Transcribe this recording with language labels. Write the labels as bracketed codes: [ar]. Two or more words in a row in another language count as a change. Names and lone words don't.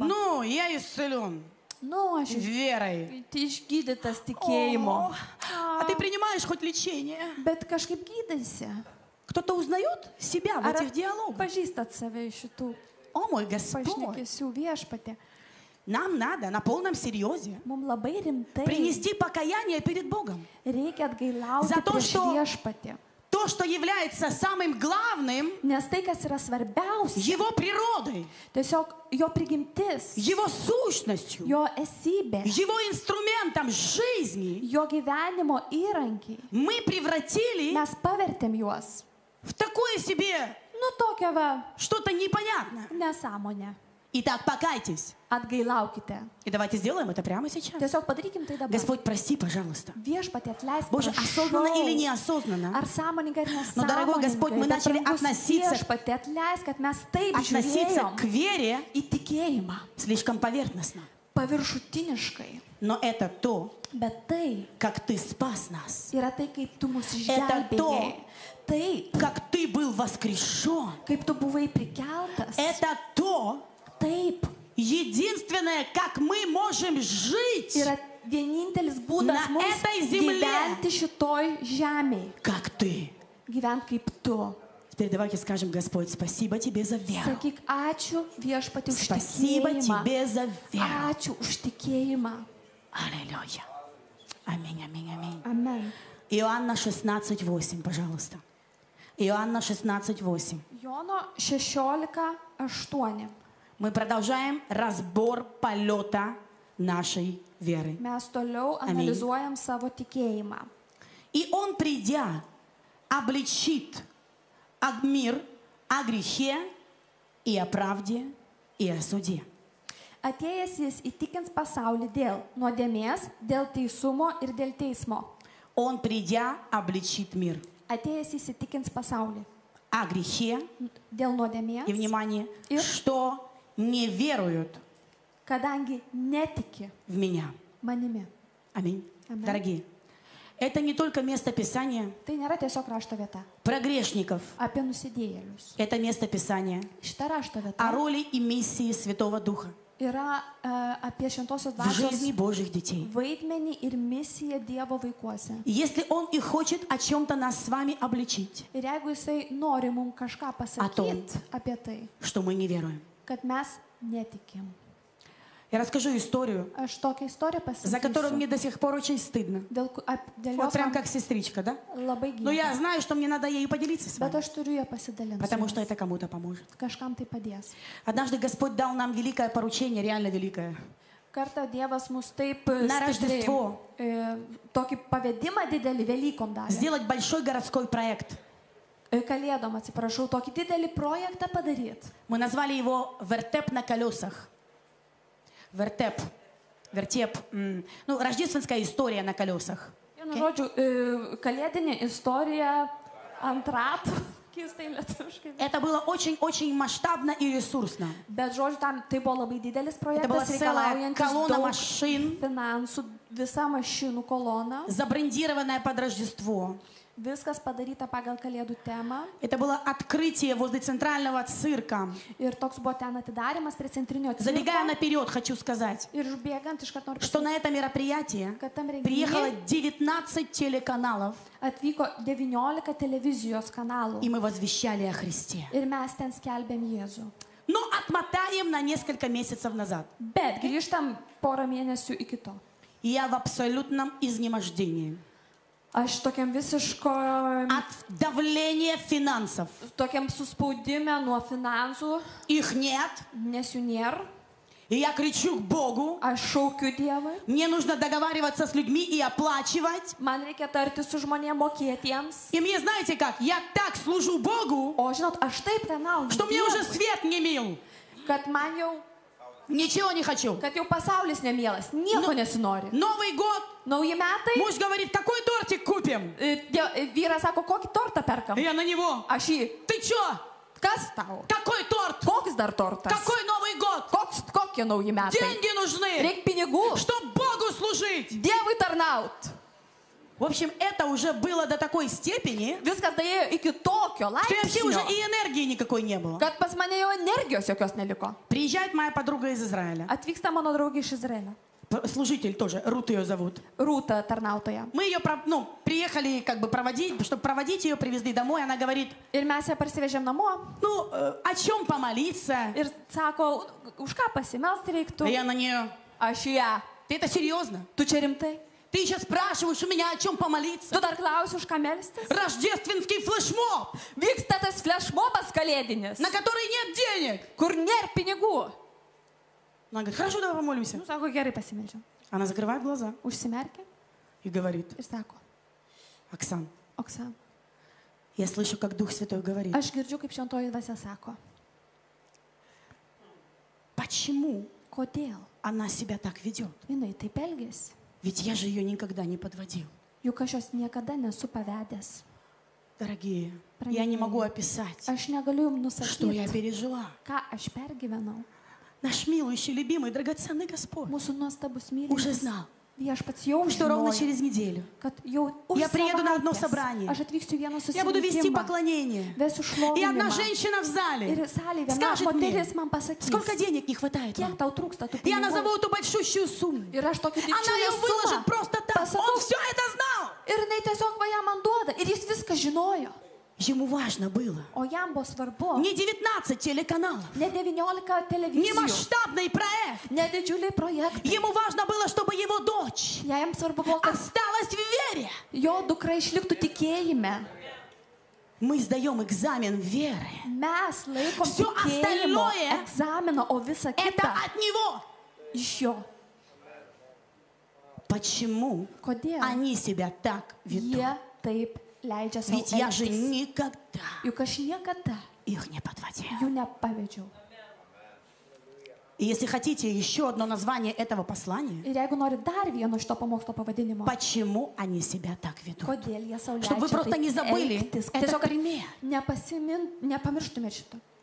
[ru] Ну, я исцелен. [lt] Nu, aš [ru] Верой. [lt] išgydytas tikėjimu. [ru] А ты принимаешь хоть лечение? [lt] Bet kažkaip gydaisi. [ru] Кто-то узнает себя в [lt] Ar [ru] этих диалогах? [lt] pažįstat save iš šitų [ru] О мой Господь! [lt] pašnekesių viešpatė? [ru] Нам надо на полном серьезе [lt] Mums labai rimtai [ru] принести покаяние перед Богом. [lt] reikia atgailauti [ru] За то, [lt] prieš [ru] что- [lt] viešpatį. [ru] То, что является самым главным, [lt] Nes tai, kas yra svarbiausia, [ru] его природой, [lt] tiesiog jo prigimtis, [ru] его сущностью, [lt] jo esybė, [ru] его инструментом жизни, [lt] jo gyvenimo įrankiai. [ru] мы превратили [lt] Mes pavertėm juos. [ru] в такое себе [lt] Nu, tokia va [ru] что-то непонятное. [lt] nesąmonė. [ru] Итак, покайтесь. [lt] Atgailaukite. [ru] И давайте сделаем это прямо сейчас. [lt] Tiesiog padarykim tai dabar. [ru] Господь, прости, пожалуйста. [lt] Viešpatie atleisk. [ru] Боже, осознанно или [lt] prašau. [ru] неосознанно, [lt] Ar sąmoningai ar [ru] Но, дорогой Господь, мы [lt] nesąmoningai. [ru] начали [lt] Bet, brangus [ru] относиться- [lt] Viešpatie, atleisk, kad mes taip [ru] относиться [lt] žiūrėjom [ru] к вере [lt] į tikėjimą. [ru] слишком поверхностно. [lt] Paviršutiniškai. [ru] Но это то, [lt] Bet tai [ru] как ты спас нас, [lt] yra tai, kaip tu mus [ru] Это то. [lt] išgelbėjai. Taip, [ru] как ты был воскрешен. [lt] kaip tu buvai prikeltas. [ru] Это то, [lt] Taip, [ru] единственное, как мы можем жить, [lt] yra vienintelis būdas [ru] На [lt] mums [ru] этой земле. [lt] gyventi šitoj žemėje. [ru] как ты. [lt] Gyvent kaip tu. [ru] Теперь давайте скажем, Господь, спасибо тебе за веру. [lt] Sakyk, ačiū viešpatį už [ru] Спасибо [lt] tikėjimą. [ru] тебе за веру. [lt] Ačiū už tikėjimą. [ru] Аллилуйя. Аминь, аминь, аминь. [lt] Amen. [ru] Иоанна 16:8, пожалуйста. Иоанна 16:8. [lt] Jono 16:8. [ru] Мы продолжаем разбор полета нашей веры. [lt] Mes toliau analizuojam savo tikėjimą. [ru] И Он, придя, обличит мир о грехе и о правде и о суде. [lt] Atėjęs jis įtikins pasaulį dėl nuodėmės, dėl teisumo ir dėl teismo. [ru] Он, придя, обличит мир [lt] Atėjęs jis įtikins pasaulį [ru] о грехе [lt] dėl nuodėmės, [ru] и, внимание, И- что не веруют [lt] kadangi netiki [ru] в меня. [lt] manimi. [ru] Аминь. Аминь. Дорогие, это не только место Писания [lt] Tai nėra tiesiog rašto vieta [ru] про грешников. [lt] apie nusidėjėlius. [ru] Это место Писания [lt] Šita rašto [ru] о [lt] vieta [ru] роли и миссии Святого Духа [lt] yra apie šventosios [ru] в жизни [lt] dvasios [ru] Божьих детей. [lt] vaidmenį ir misiją Dievo vaikuose. [ru] И если Он и хочет о чем-то нас с вами обличить, [lt] Ir jeigu jisai nori mums kažką pasakyti apie tai, [ru] что мы не веруем. [lt] kad mes netikim. [ru] Я расскажу историю, [lt] Aš tokią istoriją [ru] за которую мне [lt] pasakysiu. [ru] до сих пор очень стыдно. [lt] Dėl [ru] Вот [lt] jos [ru] прям [lt] man [ru] как сестричка, да? [lt] labai [ru] Но я [lt] gėda. [ru] знаю, что мне надо ею поделиться с [lt] Bet [ru] вами, [lt] aš turiu ją pasidalinti. [ru] потому что это кому-то поможет. [lt] Kažkam tai padės. [ru] Однажды Господь дал нам великое поручение, реально великое. [lt] Kartą Dievas mus taip [ru] На [lt] stipriai, [ru] Рождество [lt] tokį pavedimą didelį Velykom davė. [ru] сделать большой городской проект. [lt] Kalėdom, atsiprašau, tokį didelį projektą padaryti. [ru] Мы назвали его «Вертеп на колесах». Вертеп. Вертеп. Ну, рождественская история на колесах. [lt] Vienu žodžiu, kalėdinė istorija ant ratų. Keistai lietuviškai. [ru] Это было очень-очень масштабно и ресурсно. [lt] Bet žodžiu, tam tai buvo labai didelis [ru] Это была [lt] projektas, [ru] целая [lt] reikalaujantis [ru] колонна [lt] daug [ru] машин, [lt] finansų, visa mašinų kolona. [ru] забрендированная под Рождество. [lt] Viskas padaryta pagal kalėdų temą. [ru] Это было открытие возле центрального цирка. [lt] Ir toks buvo ten atidarimas prie centrinio [ru] Забегая [lt] cirko. [ru] наперед, хочу сказать, [lt] Ir užbėgant iš karto noriu [ru] что [lt] pasakyti, [ru] на это мероприятие [lt] kad tam [ru] приехало [lt] renginiui [ru] 19 телеканалов, [lt] atvyko 19 televizijos kanalų. [ru] и мы возвещали о Христе. [lt] Ir mes ten skelbėm Jėzų. [ru] Но отмотаем на несколько месяцев назад. [lt] Bet grįžtam porą mėnesių iki to. [ru] Я в абсолютном изнемождении [lt] Aš tokiam visiško, [ru] от давления финансов. [lt] tokiam suspaudime nuo finansų, [ru] Их нет. [lt] nes jų nėra. [ru] И я кричу к Богу. [lt] Aš šaukiu Dievui. [ru] Мне нужно договариваться с людьми и оплачивать. [lt] Man reikia tarti su žmonėm mokėtiems. [ru] И мне, знаете как, я так служу Богу, [lt] O žinot, aš taip tenauju, [ru] что мне уже свет не мил. [lt] kad man jau, [ru] Ничего не хочу. [lt] kad jau pasaulis nemielas, nieko nesinori. [ru] Новый год. [lt] Nauji metai, [ru] Муж говорит, какой тортик купим? [lt] vyras sako, kokį tortą perkam. [ru] Я на него. [lt] Aš jį, [ru] Ты чё? [lt] kas tau? [ru] Какой торт? [lt] Koks dar tortas? [ru] Какой Новый год? [lt] Kokie nauji metai? [ru] Деньги нужны, [lt] Reikia pinigų. [ru] чтобы Богу служить. [lt] Dievui tarnaut. [ru] В общем, это уже было до такой степени, [lt] Viskas daėjo iki tokio [ru] что вообще уже [lt] laipsnio, [ru] и энергии никакой не было. [lt] kad pas mane jau energijos jokios neliko. [ru] Приезжает моя подруга из Израиля. [lt] Atvyksta mano draugė iš Izraelio. [ru] Служитель тоже, Рут ее зовут. [lt] Rūta tarnautoja. [ru] Мы ее, приехали как бы проводить, чтобы проводить ее, привезли домой. Она говорит, [lt] Ir mes ją parsivežėm namo. [ru] О чем помолиться? [lt] Ir sako, už ką pasimelsti reiktų. [ru] А я на нее, [lt] Aš ją. [ru] ты это серьезно? [lt] Tu čia rimtai? [ru] Ты сейчас спрашиваешь у меня, о чем помолиться? [lt] Tu dar klausi, už ką melstis? [ru] Рождественский флешмоб, [lt] Vyksta tas flashmobas kalėdinis, [ru] на который нет денег. [lt] kur nėra pinigų. [ru] Она говорит, хорошо, давай помолимся. [lt] Nu, sako, gerai pasimeldžiam. [ru] Она закрывает глаза [lt] Užsimerkia [ru] и говорит, [lt] ir sako, [ru] Оксан, [lt] Oksan, [ru] я слышу, как Дух Святой говорит. [lt] aš girdžiu, kaip šventoji dvasia sako. [ru] Почему [lt] Kodėl [ru] она себя так ведет? [lt] jinai taip elgėsi? [ru] Ведь я же ее никогда не подводил. [lt] Juk aš jos niekada nesu pavedęs. [ru] Дорогие, я не могу описать, [lt] Aš negaliu jums [ru] что я [lt] nusakyti, [ru] пережила. [lt] ką aš pergyvenau. [ru] Наш милующий, любимый, драгоценный Господь [lt] Mūsų nuostabus [ru] уже [lt] mylimas [ru] знал, [lt] viešpats jau [ru] что ровно [lt] žinojo, [ru] через неделю [lt] kad jau už [ru] Я приеду на одно [lt] savaitės [ru] собрание. [lt] aš atvyksiu į vieną [ru] я буду вести [lt] susirinkimą, [ru] поклонение. [lt] vesiu [ru] И одна [lt] šlovinimą. [ru] женщина в зале [lt] Ir salėje viena [ru] скажет мне, [lt] moteris man pasakys, [ru] сколько денег не хватает [lt] kiek [ru] вам. [lt] tau trūksta tų [ru] Я [lt] pinigų. [ru] назову эту большущую сумму. [lt] Ir aš tokiu [ru] Она ее [lt] didžiulę [ru] выложит [lt] sumą [ru] просто так. [lt] pasakau. [ru] Он все это знал. [lt] Ir jinai tiesiog va ją man duoda. Ir jis viską žinojo. [ru] Ему важно было [lt] O jam buvo svarbu. [ru] не 19 телеканалов, [lt] Ne 19 [ru] не [lt] televizijų. [ru] масштабный проект. [lt] Ne didžiuliai projektai. [ru] Ему важно было, чтобы его дочь [lt] Jam svarbu buvo, kad [ru] осталась в вере. [lt] jo dukra išliktų tikėjime. [ru] Мы сдаем экзамен веры. [lt] Mes laikom [ru] Всё [lt] tikėjimo [ru] остальное [lt] egzaminą, o visa [ru] Это [lt] kita [ru] от него. [lt] iš jo. [ru] Почему [lt] Kodėl [ru] они себя так ведут? [lt] jie taip leidžia savo [ru] Ведь я же [lt] elgtis? [ru] никогда [lt] Juk aš niekada [ru] их не подводил. [lt] jų nepavedžiau. [ru] И если хотите еще одно название этого послания, [lt] Ir jeigu nori dar vieno šito pamokslo pavadinimo, [ru] почему они себя так ведут? [lt] kodėl jie savo [ru] Чтобы вы просто не [lt] leidžia taip [ru] забыли, [lt] elgtis? [ru] это [lt] Tiesiog, kad [ru] пример. [lt] nepamirštumėt šito.